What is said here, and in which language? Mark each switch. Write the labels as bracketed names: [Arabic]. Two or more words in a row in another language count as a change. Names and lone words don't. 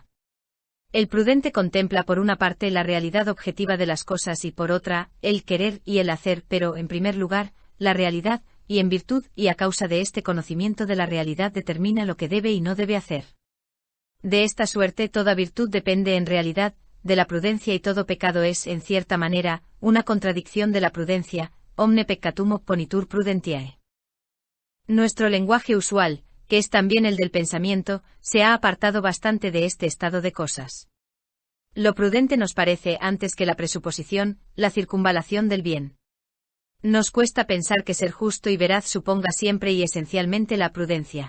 [Spanish] El prudente contempla por una parte la realidad objetiva de las cosas y por otra, el querer y el hacer, pero, en primer lugar, la realidad, y en virtud y a causa de este conocimiento de la realidad determina lo que debe y no debe hacer. De esta suerte toda virtud depende en realidad de la prudencia y todo pecado es, en cierta manera, una contradicción de la prudencia, [Latin] omne peccatum opponitur prudentiae. [Spanish] Nuestro lenguaje usual, que es también el del pensamiento, se ha apartado bastante de este estado de cosas. Lo prudente nos parece, antes que la presuposición, la circunvalación del bien. Nos cuesta pensar que ser justo y veraz suponga siempre y esencialmente la prudencia.